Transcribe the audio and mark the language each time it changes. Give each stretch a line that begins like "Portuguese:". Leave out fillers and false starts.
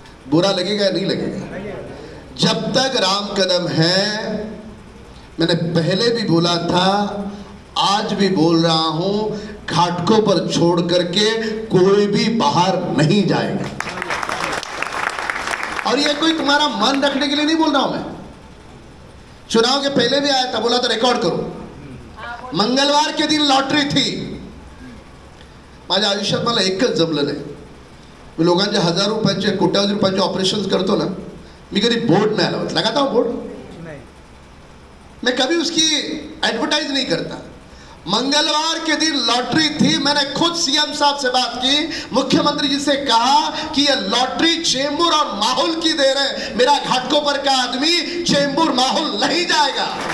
Hindi: बुरा लगेगा या नहीं लगेगा? जब तक राम कदम है, मैंने पहले भी बोला था, आज भी बोल रहा हूं, घाटकों पर छोड़ करके कोई भी बाहर नहीं जाएगा। और ये कोई तुम्हारा मन रखने के लिए नहीं बोल रहा हूं मैं। चुनाव के पहले भी आया था, बोला तो रिकॉर्ड करो। मंगलवार के दिन लॉटरी थी।
Marathi: माझ्या आयुष्यात मला एकच जमलं नाही, मी लोकांचे 1000 रुपयाचे कोट्यावधी रुपयाचे ऑपरेशन्स करतो ना, मी कधी बोर्ड
Hindi: नहीं लगाता। लगाता हूं बोर्ड? मैं कभी उसकी एडवर्टाइज नहीं करता। मंगलवार के दिन लॉटरी थी, मैंने खुद सीएम साहब से बात की, मुख्यमंत्री जी से कहा कि यह लॉटरी चेंबूर और माहौल की देर है, मेरा घाटकों पर का आदमी चेंबूर माहौल नहीं जाएगा।